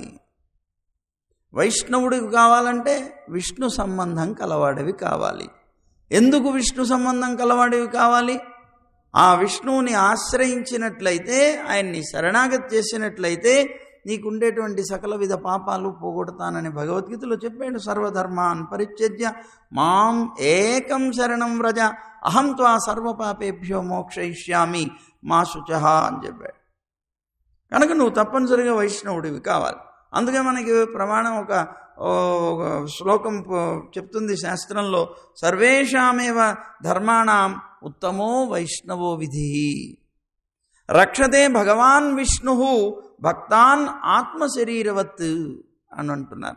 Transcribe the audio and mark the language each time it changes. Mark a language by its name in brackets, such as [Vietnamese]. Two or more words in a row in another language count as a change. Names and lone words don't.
[Telugu] వైష్ణవుడివి కావాలంటే విష్ణు సంబంధం కలవాడివి కావాలి. ఎందుకు విష్ణు సంబంధం కలవాడివి కావాలి? ఆ విష్ణువుని ఆశ్రయించినట్లయితే, ఆయన్ని శరణాగతి చేసినట్లయితే నీకుండేటువంటి సకల విధ పాపాలు పోగొడతానని భగవద్గీతలో చెప్పాడు. [Sanskrit] సర్వధర్మాన్ పరిత్యజ్య మాం ఏకం శరణం వ్రజ అహం త్వా సర్వపాపేభ్యో మోక్షయిష్యామి మా శుచః [Telugu] అని చెప్పాడు. కనుక నువ్వు తప్పనిసరిగా వైష్ణవుడివి కావాలి. అందుకే మనకి ప్రమాణం ఒక శ్లోకం చెప్తుంది శాస్త్రంలో, [Sanskrit] సర్వేషామేవ ధర్మాణం ఉత్తమో వైష్ణవో విధి రక్షతే భగవాన్ విష్ణు భక్తాన్ ఆత్మశరీరవత్ [Telugu] అని అంటున్నారు.